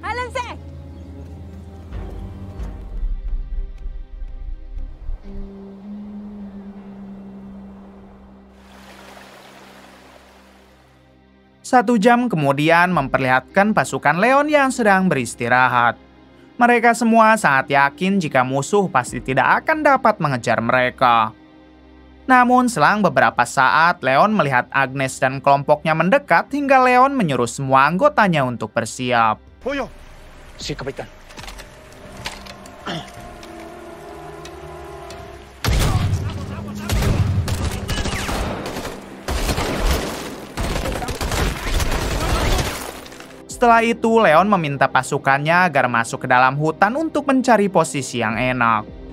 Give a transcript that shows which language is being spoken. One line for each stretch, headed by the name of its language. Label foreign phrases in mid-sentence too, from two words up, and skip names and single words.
Indonesian: Satu jam kemudian memperlihatkan pasukan Leon yang sedang beristirahat. Mereka semua sangat yakin jika musuh pasti tidak akan dapat mengejar mereka. Namun selang beberapa saat, Leon melihat Agnes dan kelompoknya mendekat hingga Leon menyuruh semua anggotanya untuk bersiap.
Spanish: Pollo. Sí, capitán.
Indonesian: Setelah itu, Leon meminta pasukannya agar masuk ke dalam hutan untuk mencari posisi yang enak.